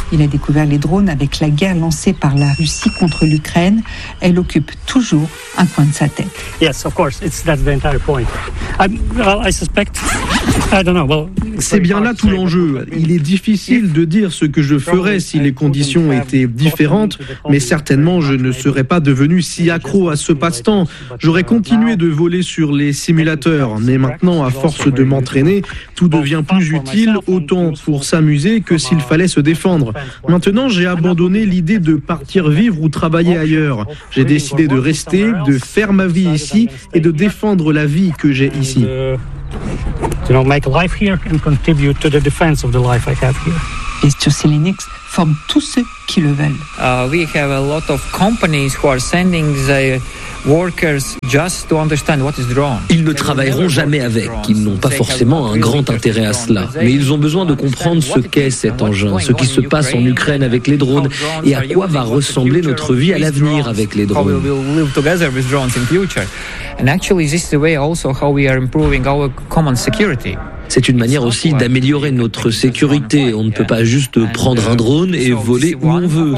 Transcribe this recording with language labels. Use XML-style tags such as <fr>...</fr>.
<fr>Il a découvert les drones avec la guerre lancée par la Russie contre l'Ukraine. Elle occupe toujours un coin de sa tête.</fr> <en>Yes, of course, that's the entire point. I suspect, I don't know, well,</en> <fr>C'est bien là tout l'enjeu. Il est difficile de dire ce que je ferais si les conditions étaient différentes, mais certainement je ne serais pas devenu si accro à ce passe-temps. J'aurais continué de voler sur les simulateurs, mais maintenant, à force de m'entraîner, tout devient plus utile, autant pour s'amuser que s'il fallait se défendre. Maintenant, j'ai abandonné l'idée de partir vivre ou travailler ailleurs. J'ai décidé de rester, de faire ma vie ici et de défendre la vie que j'ai ici.</fr> <en>You know, make life here and contribute to the defense of the life I have here.</en> <fr>Les Tsosilinix forment tous ceux qui le veulent.</fr> <en>We have a lot of companies who are sending their workers just to understand what is wrong.</en> <fr>Ils ne travailleront jamais avec. Ils n'ont pas forcément un grand intérêt à cela. Mais ils ont besoin de comprendre ce qu'est cet engin, ce qui se passe en Ukraine avec les drones et à quoi va ressembler notre vie à l'avenir avec les drones.</fr> <en>How we will live together with drones in future. And actually, this is the way also how we are improving our common security.</en> <fr>C'est une manière aussi d'améliorer notre sécurité. On ne peut pas juste prendre un drone et voler où on veut.</fr>